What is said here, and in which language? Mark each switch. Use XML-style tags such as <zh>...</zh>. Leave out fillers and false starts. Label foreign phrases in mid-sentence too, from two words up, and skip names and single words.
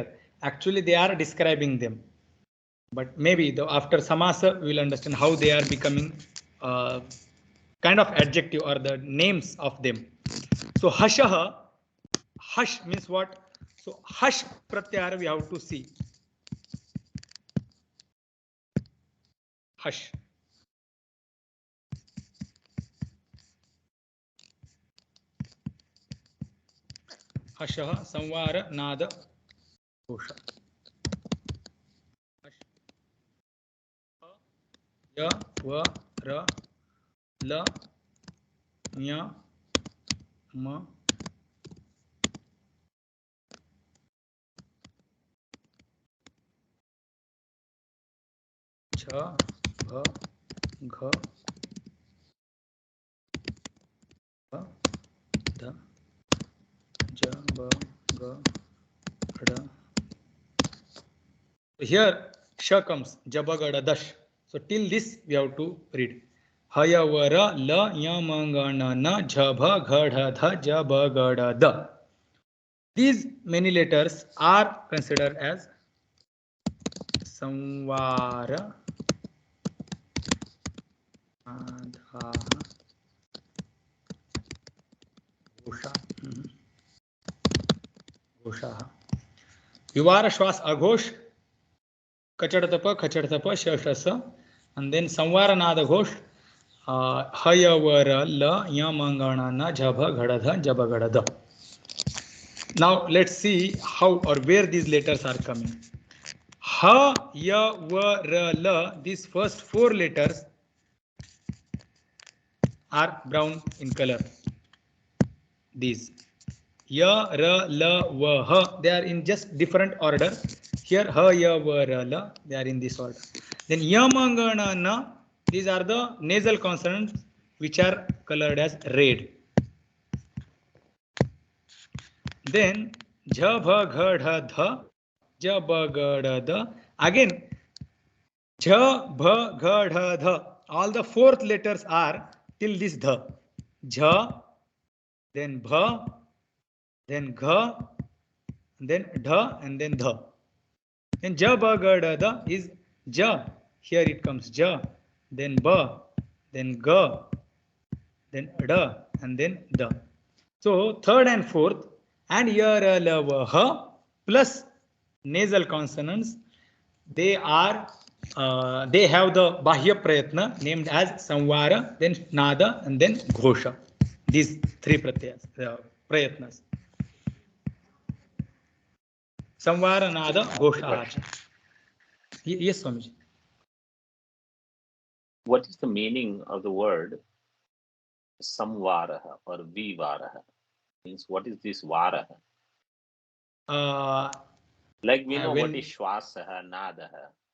<en>Actually, they are describing them. But maybe after Samasa, we will understand how they are becoming kind of adjective or the names of them. So hashah, hush means what? So</en> <sa>hush pratyahara</sa> <en>we have to see. Hush.</en> <sa>Hashah, samvara, nada, ghosha. Ya, va, ra, la, nya, ma, cha, bha, gha, ba, da, ja, ba, ga, da.</sa> <en>Here sha comes,</en> <sa>jabagada dash.</sa> <en>So till this we have to read.</en> <sa>Hayavara la yamangana na jabha ghada dha jabagada da.</sa> <en>These many letters are considered as</en> <sa>samvara, adha, ghosha, ghosha. Vivara shwas aghosh, kachadtapa, khachadtapa, shashasa,</sa> <en>and then</en> <sa>samvara nada ghosh, hayavara la yamangana na jabha ghada dha jabagada da.</sa> <en>Now let's see how or where these letters are coming.</en> <sa>Ha, ya, va, ra, la.</sa> <en>These first four letters are brown in color. These</en> <sa>ya, ra, la, va, ha.</sa> <en>They are in just different order.</en> <sa>Here ha, ya, va, ra, la.</sa> <en>They are in this order. Then</en> <sa>yamangana na.</sa> <en>These are the nasal consonants which are colored as red.</en> <sa>Then jha, bha, gha, dha, dha. Ja, ba, ga, da, da. Again, jha, bha, ga, dha, dha.</sa> <en>All the fourth letters are till this dha. Jha, then bha, then gha, then dha, and then dha. Then ja,</en> <sa>ba, ga, da, da is ja.</sa> <en>Here it comes ja, then ba, then ga, then da, and then da. So third and fourth, and</en> <sa>ya, ra, la, va, ha</sa> <en>plus nasal consonants, they are they have the</en> <sa>bahya prayatna</sa> <en>named as samvara, then nada, and then ghosha. These three</en> <sa>pratyas, prayatnas. Samvara, nada, ghosha.</sa> <en>Yes, Swamiji. What is the meaning of the word samvaraha or vivaraha? Means what is this varaha? Like we know what is</en> <sa>shwasaha, nadaha.</sa>